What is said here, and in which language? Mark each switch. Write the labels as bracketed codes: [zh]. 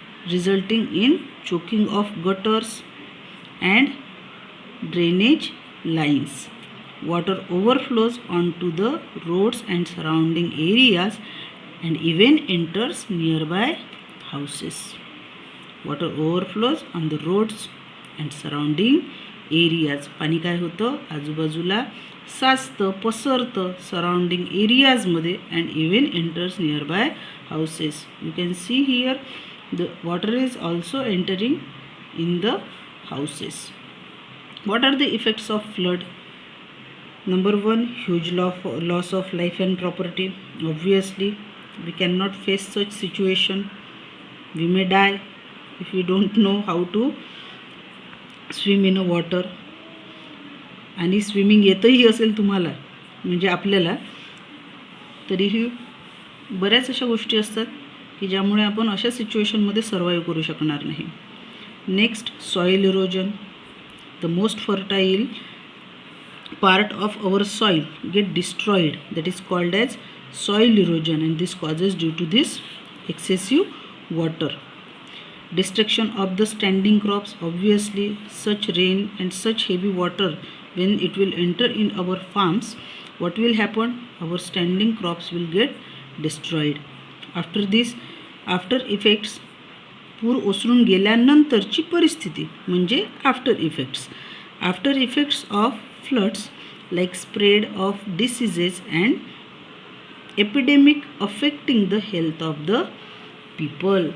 [en] Resulting in choking of gutters and drainage lines. Water overflows onto the roads and surrounding areas and even enters nearby houses. Water overflows on the roads and surrounding areas. [mr] पाणी काय होतं, आजूबाजूला साचतं, पसरतं [en] Surrounding एरियाजमध्ये and even enters near by houses. You can see here the water is also entering in the houses. What are the effects of flood? Number 1, huge loss of life and property. Obviously, we cannot face such situation. We may die if we don't know how to swim in a water. [mr] आणि swimming येतही असेल तुम्हाला म्हणजे आपल्याला, तरीही बऱ्याच अशा गोष्टी असतात की ज्यामुळे आपण अशा सिच्युएशनमध्ये सर्वाईव्ह करू शकणार नाही. [en] Next, soil erosion. The most fertile part of our soil get destroyed, that is called as soil erosion, and this causes due to this excessive water. destruction of the standing crops. Obviously, such rain and such heavy water, when it will enter in our farms, what will happen? Our standing crops will get destroyed. After this, after effects, [mr] पूर ओसरून गेल्यानंतरची परिस्थिती म्हणजे [en] After effects of floods like spread of diseases and epidemic affecting the health of the people.